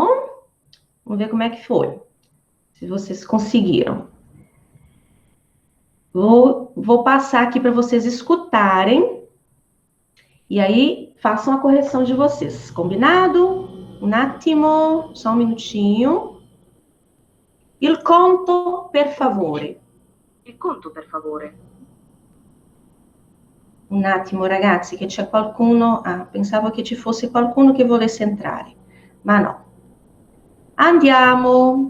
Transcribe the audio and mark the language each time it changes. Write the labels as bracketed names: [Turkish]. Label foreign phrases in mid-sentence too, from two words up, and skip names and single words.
[Portuguese] Vamos ver como é que foi. Se vocês conseguiram. Vou passar aqui para vocês escutarem. E aí, façam a correção de vocês. Combinado? [Italian] Um attimo, [Portuguese] só um minutinho. [Italian] Il conto, per favore. Il conto, per favore. Un attimo, ragazzi, che c'è qualcuno... Ah, pensavo che ci fosse qualcuno che volesse entrare. Ma no. Andiamo.